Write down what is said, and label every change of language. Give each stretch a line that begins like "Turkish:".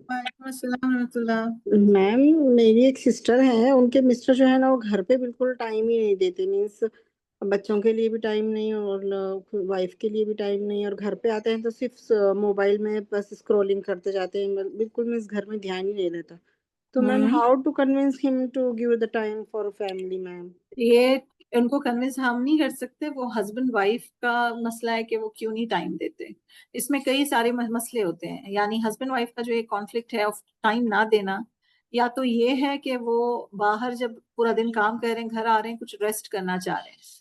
Arabic: وعلیکم السلام ورحمۃ اللہ.
Urdu: میم میری ایک سسٹر ہے, ان کے مسٹر جو ہے نا وہ گھر پہ بالکل ٹائم ہی نہیں دیتے. مینس بچوں کے لیے بھی ٹائم نہیں اور وائف کے لیے بھی ٹائم نہیں, اور گھر پہ آتے ہیں تو صرف موبائل میں بس اسکرولنگ کرتے جاتے ہیں. بالکل مینس گھر میں دھیان ہی نہیں رہتا.
English: تو ma'am how to convince him to give the time for family.
Urdu: میم یہ ان کو کنوینس ہم نہیں کر سکتے, وہ ہسبینڈ وائف کا مسئلہ ہے کہ وہ کیوں نہیں ٹائم دیتے. اس میں کئی سارے مسئلے ہوتے ہیں. یعنی ہسبینڈ وائف کا جو ایک کانفلکٹ ہے آف ٹائم نہ دینا, یا تو یہ ہے کہ وہ باہر جب پورا دن کام کر رہے ہیں, گھر آ رہے ہیں, کچھ ریسٹ کرنا چاہ رہے ہیں.